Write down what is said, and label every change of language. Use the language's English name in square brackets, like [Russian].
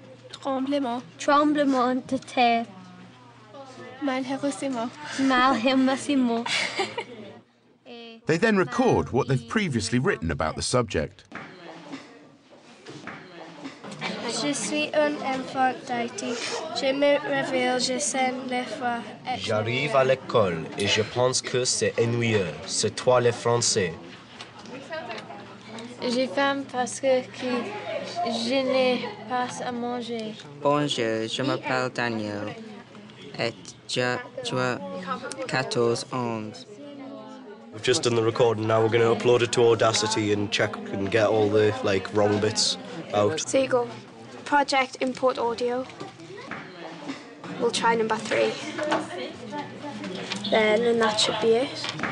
[French] Tremblement. Tremblement de terre. Malheureusement. Malheureusement. [English] They then record what they've previously written about the subject. [French] Je suis un enfant d'Haïti. Je me réveille, je sens le froid. J'arrive à l'école et je pense que c'est ennuyeux. C'est toi le français. J'ai faim parce que je n'ai pas à manger. Bonjour, je m'appelle Daniel et j'ai 14 ans. [English] We've just done the recording, now we're going to upload it to Audacity and check and get all the wrong bits out. So you go, project import audio. We'll try number 3. And that should be it.